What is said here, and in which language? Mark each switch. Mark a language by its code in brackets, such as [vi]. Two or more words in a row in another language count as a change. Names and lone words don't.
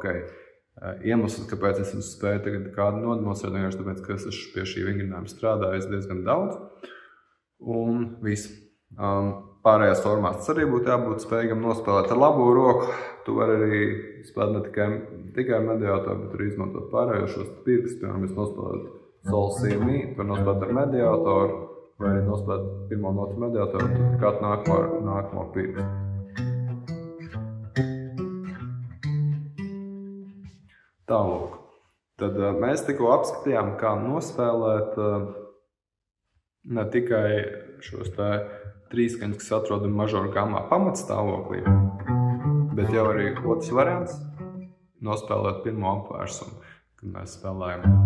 [lv] Iemesls, kāpēc es viņus spēju tagad kādu nodemonstrēt, vienkārši tāpēc, ka es esmu pie šī vingrinājuma strādājis diezgan daudz, un viss. Pārējās formās tas arī būtu jābūt spējīgam nospēlēt ar labo roku. Tu vari arī spēlēt ne tikai ar mediātoru, bet arī izmantot pārējošos pirkstus. Piemēram, es nospēlētu sol, si, mi, tu vari nospēlēt ar mediātoru, vai arī nospēlēt pirmo notu mediātoru, un tad kādu nākamo pirkstu. Tālūk. Tad mēs tikko apskatījām, kā nospēlēt ne tikai šos tā trīskaņas, kas atrodas mažora gamā pamatstāvoklī, bet jau arī otrs variants nospēlēt pirmo apvērsumu, kad mēs spēlējam.